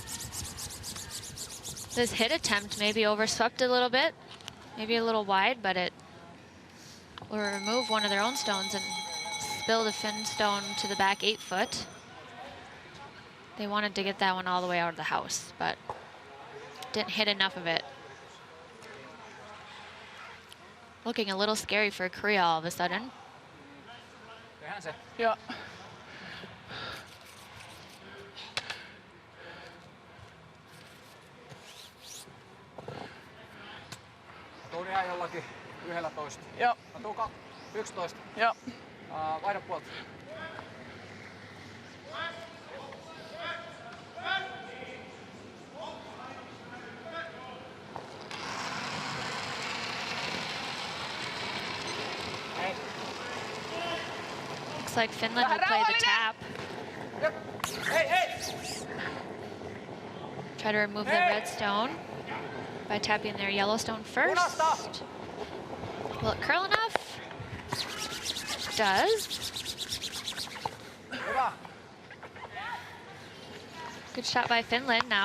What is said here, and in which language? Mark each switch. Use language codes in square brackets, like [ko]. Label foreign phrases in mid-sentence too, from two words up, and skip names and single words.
[en] This hit attempt maybe overswept a little bit, maybe a little wide, but it will remove one of their own stones and spill the Finn stone to the back 8 foot. They wanted to get that one all the way out of the house, but didn't hit enough of it. Looking a little scary for Korea all of a sudden. [fi] Tehdään se. Joo. Tuun ihan jollakin 11. Joo. Mä tuun 11. Joo. Vaihda puolta. [en] Looks like Finland will play the tap. [fi] Jop. Hei, hei! [en] Try to remove the red stone by tapping their yellow stone first. [fi] Punasta! [en] Will it curl enough? Does. [fi] Hyvä. [en] Good shot by Finland, now